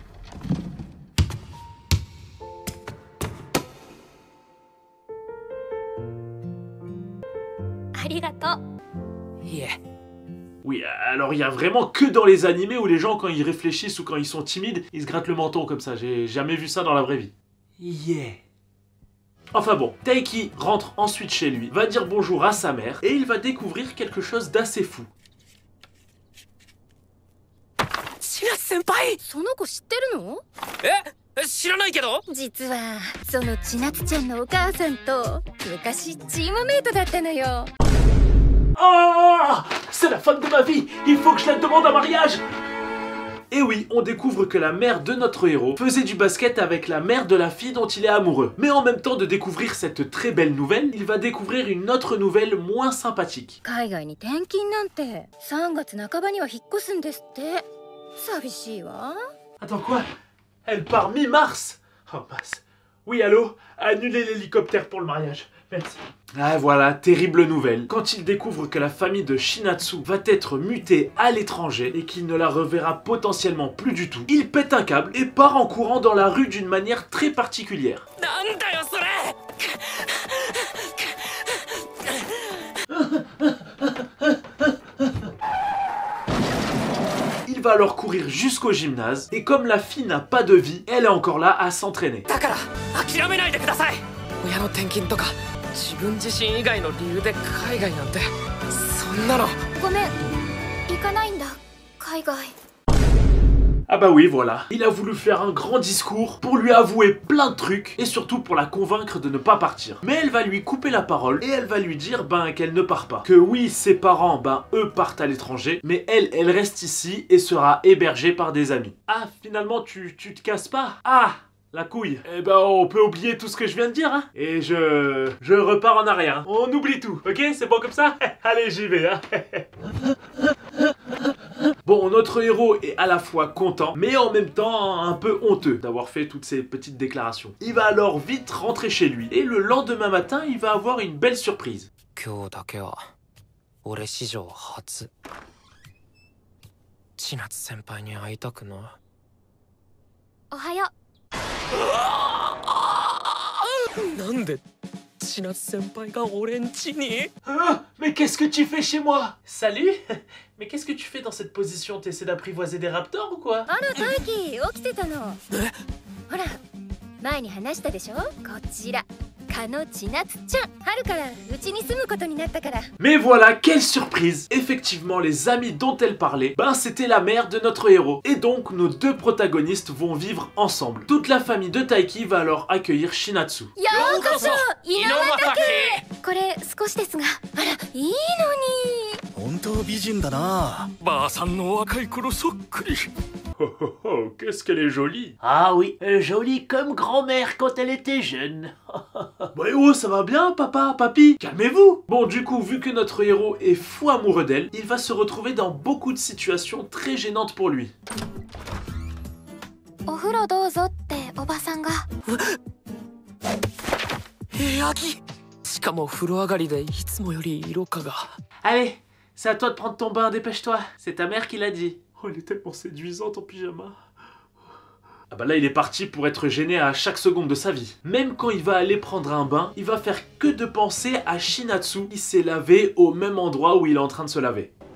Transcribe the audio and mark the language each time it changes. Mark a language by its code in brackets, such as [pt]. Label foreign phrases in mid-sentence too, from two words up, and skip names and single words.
[fr] Oui, alors il y a vraiment que dans les animés où les gens, quand ils réfléchissent ou quand ils sont timides, ils se grattent le menton comme ça. J'ai jamais vu ça dans la vraie vie. Yeah. Enfin bon, Taiki rentre ensuite chez lui, va dire bonjour à sa mère et il va découvrir quelque chose d'assez fou. [ja] 千夏先輩。その子知ってるの？知らないけど。実はその千夏ちゃんのお母さんと昔チームメイトだったのよ。 [fr] Ah, c'est la femme de ma vie. Il faut que je la demande en mariage. Et oui, on découvre que la mère de notre héros faisait du basket avec la mère de la fille dont il est amoureux. Mais en même temps de découvrir cette très belle nouvelle, il va découvrir une autre nouvelle moins sympathique. [ja] 海外に転勤なんて3月半ばには引っ越すんですって。寂しいわ。 [fr] Attends, quoi? Elle part mi-mars? Oh mince. Oui, allô? Annulez l'hélicoptère pour le mariage. Merci. Ah voilà, terrible nouvelle. Quand il découvre que la famille de Shinatsu va être mutée à l'étranger et qu'il ne la reverra potentiellement plus du tout, il pète un câble et part en courant dans la rue d'une manière très particulière. [ja] なんだよそれ。 [fr] Il va alors courir jusqu'au gymnase et comme la fille n'a pas de vie, elle est encore là à s'entraîner. [ja] だから諦めないでください。親の転勤とか自分自身以外の理由で海外なんてそんなの。ごめん、行かないんだ、海外。 [fr] Ah bah oui, voilà. Il a voulu faire un grand discours pour lui avouer plein de trucs et surtout pour la convaincre de ne pas partir. Mais elle va lui couper la parole et elle va lui dire qu'elle ne part pas. Que oui, ses parents, eux partent à l'étranger, mais elle reste ici et sera hébergée par des amis. Ah, finalement, tu te casses pas? Ah, la couille. Eh ben, on peut oublier tout ce que je viens de dire, hein. Et je repars en arrière. Hein. On oublie tout, ok? C'est bon comme ça? Allez, j'y vais, hein. Bon, notre héros est à la fois content, mais en même temps un peu honteux d'avoir fait toutes ces petites déclarations. Il va alors vite rentrer chez lui, et le lendemain matin, il va avoir une belle surprise. [ja] 今日だけは俺史上初千夏先輩に会いたくない。おはよう。なんで千夏先輩が俺ん家に？ [fr] Ah, mais qu'est-ce que tu fais chez moi? Salut. Mais qu'est-ce que tu fais dans cette position? T'essaies d'apprivoiser des raptors ou quoi? [ja] あら大輝、起きてたの。ほら、前に話したでしょ。こちら加野千夏ちゃん。春からうちに住むことになったから。 [fr] Mais voilà, quelle surprise! Effectivement, les amis dont elle parlait, ben c'était la mère de notre héros. Et donc, nos deux protagonistes vont vivre ensemble. Toute la famille de Taiki va alors accueillir Shinatsu. [ja] ようこそ井上岳。これ少しですが、あらいいのに。本当美人だな。ばあさんの若い頃そっくり。 [fr] Oh oh oh, qu'est-ce qu'elle est jolie! Ah oui, jolie comme grand-mère quand elle était jeune. Bah oh, ça va bien, papa, papy? Calmez-vous! Bon, du coup, vu que notre héros est fou amoureux d'elle, il va se retrouver dans beaucoup de situations très gênantes pour lui. [ja] お風呂どうぞっておばさんが。しかも風呂上がりでいつもより色香が。 [fr] Allez, c'est à toi de prendre ton bain, dépêche-toi. C'est ta mère qui l'a dit. Oh, elle est tellement séduisante en pyjama. Ah bah là, il est parti pour être gêné à chaque seconde de sa vie. Même quand il va aller prendre un bain, il va faire que de penser à Shinatsu qui s'est lavé au même endroit où il est en train de se laver.